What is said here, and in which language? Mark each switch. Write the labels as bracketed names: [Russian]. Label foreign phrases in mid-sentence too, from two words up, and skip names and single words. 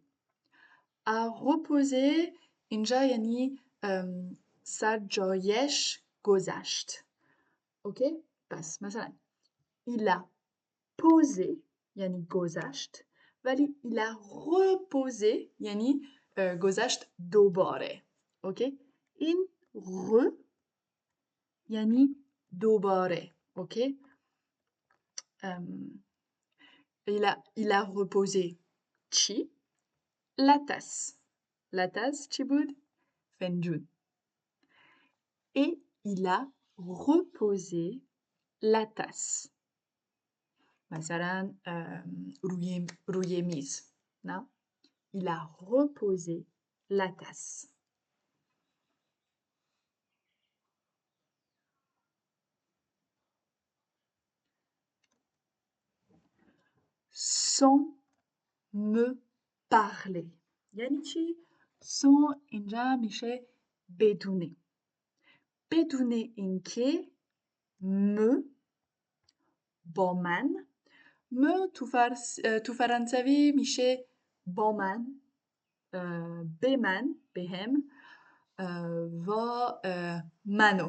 [French] A reposer [Persian] اینجا یعنی سر جایش گذشت. اوکی؟ پس مثلا [French] il a posé [Persian] یعنی گذشت، ولی [French] il a reposé [Persian] یعنی گذشت دوباره. اوکی؟ این یعنی دوباره. اوکی؟ [French] il a reposé چی؟ la tasse. La tasse چی بود؟ [Persian] فنجون. [French] Et il a reposé la tasse. [Persian] مثلا روی میز. نه؟ [French] Il a reposé la tasse. Sans me parler. [Persian] یعنی چی؟ sans اینجا میشه بدونه. بدون اینکه با من تو فرانسوی میشه با من، به من، بهم و منو.